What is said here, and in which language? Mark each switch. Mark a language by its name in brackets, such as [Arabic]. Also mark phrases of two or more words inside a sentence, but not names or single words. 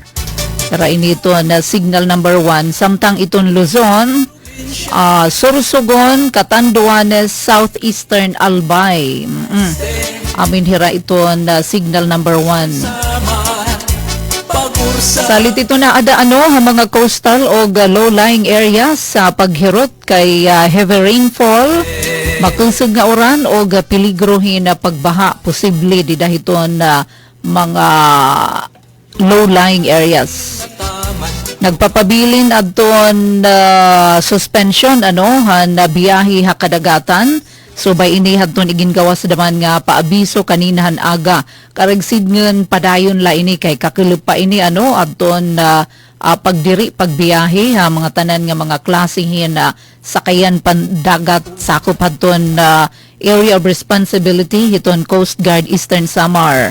[Waray] Tara inito na [English] signal number [Waray] 1 samtang iton Luzon Sorsogon, Catanduanes, Southeastern Albay. Amin hira iton [English] signal number [Waray] 1. Pagursa Salit ito na ada ang mga coastal o [English] low-lying areas [Waray] sa paghirot kay [English] heavy rainfall, [Waray] makusog nga oran o piligrohin na pagbaha posible di dahiton mga [English] low-lying areas. [Waray] Nagpapabilin adton suspension na biyahe ha kadagatan. So by ini hadton igin gawas daman nga paabiso kaninahan aga. Karagsid ngen padayon la ini kay kakilip pa ini adton pagdiri pagbiyahe ha mga tanan nga mga klasihin sakayan pandagat sakop hadton [English] area of responsibility [Waray] hiton Coast Guard Eastern Samar.